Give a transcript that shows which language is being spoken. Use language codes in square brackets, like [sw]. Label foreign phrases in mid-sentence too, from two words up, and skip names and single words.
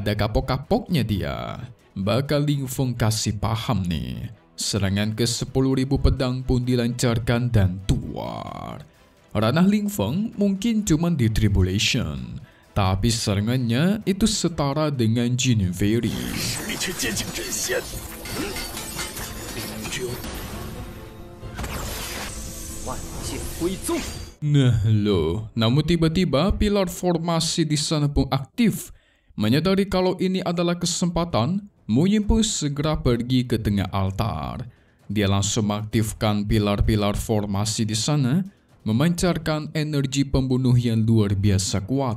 [id] Nggak ada kapok-kapoknya dia. bakal Ling Feng kasih paham nih. Serangan ke 10.000 pedang pun dilancarkan dan tuar. Ranah Ling Feng mungkin cuma di Tribulation, tapi serangannya itu setara dengan Jin Fairy. [zh] 实力却接近真仙。万剑归宗。 [id] Nah loh, namun tiba-tiba pilar formasi di sana pun aktif. Menyadari kalau ini adalah kesempatan, Mu Yin pun segera pergi ke tengah altar. Dia langsung mengaktifkan pilar-pilar formasi di sana, memancarkan energi pembunuh yang luar biasa kuat.